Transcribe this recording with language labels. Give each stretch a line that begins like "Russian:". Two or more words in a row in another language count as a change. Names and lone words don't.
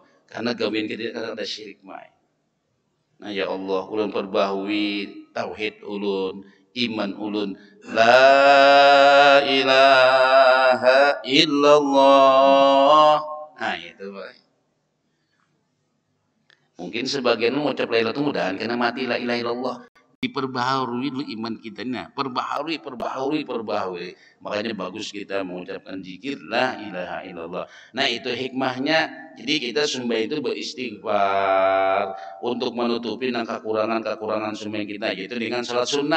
Banjar: Karena gawian kita ada syirik mai. Nah ya Allah, ulun perbahui tauhid ulun, iman ulun,
Arabic: لا إله إلا الله.
Indonesian: Nah itu baik. Mungkin sebagian mengucap
Arabic: لا إله
Indonesian: itu mudahan karena mati
Arabic: لا إله إلا الله.
Indonesian: Diperbaharui dulu iman kita. Nah, perbaharui. Makanya bagus kita mengucapkan zikir
Arabic: لا إله إلا الله.
Indonesian: Nah, itu hikmahnya. Jadi kita sembah itu beristighfar untuk menutupi kekurangan sembahyang kita, yaitu dengan salat sunat.